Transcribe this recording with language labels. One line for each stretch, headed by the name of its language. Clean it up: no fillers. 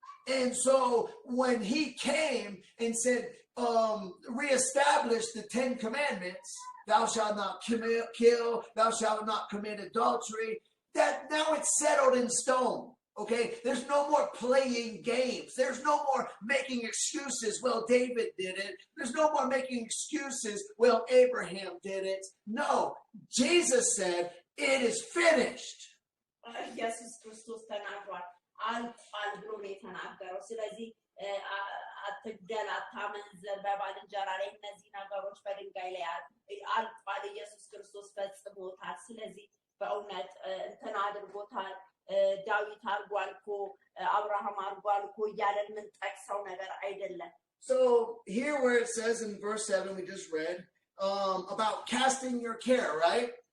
English: And so when he came and said, reestablish the 10 commandments, thou shalt not kill, thou shalt not commit adultery, that now it's settled in stone. Okay, there's no more playing games. There's no more making excuses. Well, David did it. There's no more making excuses. Well, Abraham did it. No, Jesus said, it is finished.
Amharic: ኢየሱስ ክርስቶስ ተናግሯል አልቋል ብሎ ነው የተናገረው ስለዚህ አትግደል አታመንዝር በባልንጀራ ላይ እነዚህ ነገሮች በድንጋይ ላይ አልቋል ኢየሱስ ክርስቶስ ፈጽሞታል ስለዚህ በእውነት እንትን አድርጎታል ዳዊት አርጓል እኮ አብርሃም አርጓል እኮ እያለን ምን ጠቅሰው ነገር አይደለም
English: So here where it says in verse 7 we just read about casting your care, right?